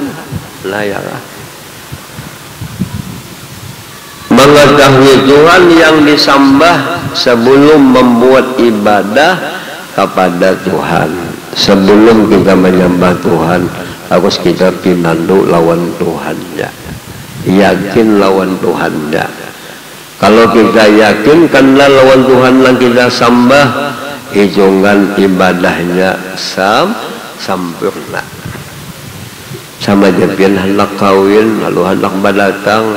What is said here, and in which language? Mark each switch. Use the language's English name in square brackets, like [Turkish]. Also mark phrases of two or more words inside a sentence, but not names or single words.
[Indonesian] Nah, ya. Mengetahui Tuhan yang disembah sebelum membuat ibadah kepada Tuhan. Sebelum kita menyembah Tuhan, harus kita pinandu lawan Tuhannya. Yakin lawan Tuhannya. Kalau kita yakin karena lawan Tuhan yang kita sembah, hitungan ibadahnya sempurna. [Banjar] Sama aja pian hendak kawin, lalu hendak badatang.